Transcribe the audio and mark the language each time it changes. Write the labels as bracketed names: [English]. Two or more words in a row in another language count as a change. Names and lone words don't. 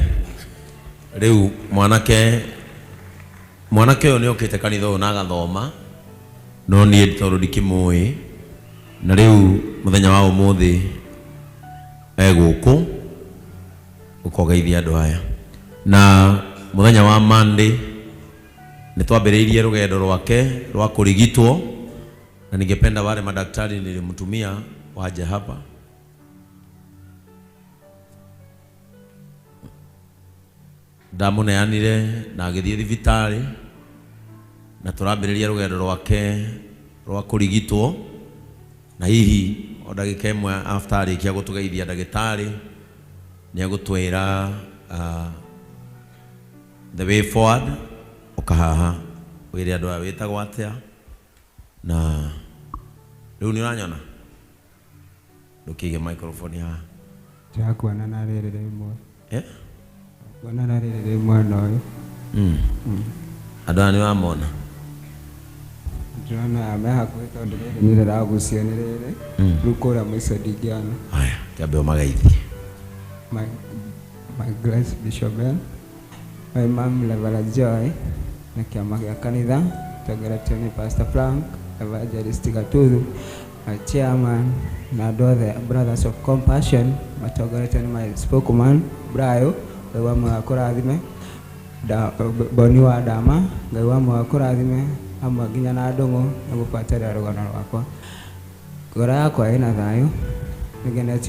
[Kikuyu] Riu mwanake uyu ni okite kanitha uyu na agathoma no ni tondu ndikimui na riu muthenya wa umuthi guku ukogeithia andu aya na muthenya wa Monday ni twambiriirie rugendo rwake rwa kurigitwo na ningependa [Swahili] wale madaktari nilimtumia waje hapa [Kikuyu] ndamuneanire na agithie thibitari na turambiriria rugendo rwake rwa kurigitwo na hihi o ndagika imwe after arikia gutugeithia ndagitari ni agutwira [English] the way forward [Kikuyu] ukahaha wire andu aya witagwo atia na riu ni uranyona ndukige microphone haha Jakuona na rĩrĩ rĩmwe kuona na rĩrĩ rĩmwe noyo andu aya ni wamona ndĩrona amehakuhĩ tondũ rĩrĩ nĩ rĩragucio nĩ rĩrĩ rĩu kũrĩa mũico ndingĩona haya kĩambe ũmageithie [English] my grace Bishop Ben my mom Reverend Joy [Kikuyu] na kĩama gĩa kanitha tongoretio nĩ Pastor Frank Evangelist Gatuthu [English] my chairman [Kikuyu] na andũ othe Brothers of Compassion matongoretio nĩ [English] my spokesman [Kikuyu] Brayo Ngai wa mwega kũrathime Boni wa Dama Ngai wa mwega kũrathime hamwe nginya na Ndung'u na gũbuatĩrĩra rũgano rwakwa ngoro yakwa ĩna thayũ nĩngenetio